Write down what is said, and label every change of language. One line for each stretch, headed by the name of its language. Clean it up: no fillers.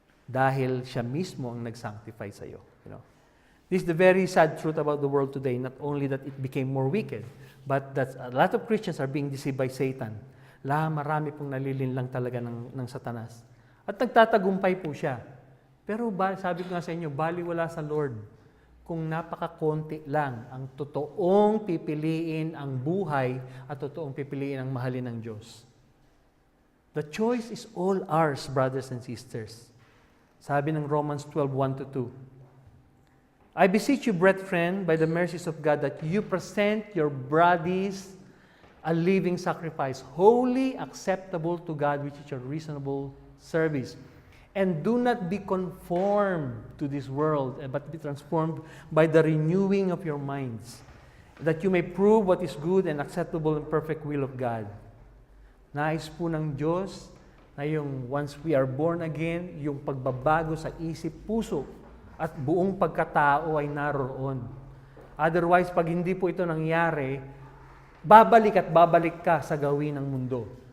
Filipino: Dahil siya mismo ang nag-sanctify sa iyo.
English: You know? This is the very sad truth about the world today. Not only that it became more wicked, but that a lot of Christians are being deceived by Satan.
Filipino: Marami pong nalilinlang talaga ng Satanas. At nagtatagumpay po siya. Pero sabi ko nga sa inyo, baliwala sa Lord kung napakakonti lang ang totoong pipiliin ang buhay at totoong pipiliin ang mahalin ng Diyos.
English: The choice is all ours, brothers and sisters.
Filipino: Sabi ng
English: Romans 12:1-2. I beseech you, brethren, by the mercies of God, that you present your bodies a living sacrifice, holy, acceptable to God, which is your reasonable service. And do not be conformed to this world, but be transformed by the renewing of your minds, that you may prove what is good and acceptable and perfect will of God.
Filipino: Nais po ng Diyos na yung
English: once we are born again,
Filipino: yung pagbabago sa isip, puso, at buong pagkatao ay naroon. Otherwise, pag hindi po ito nangyari, babalik ka sa gawin ng mundo.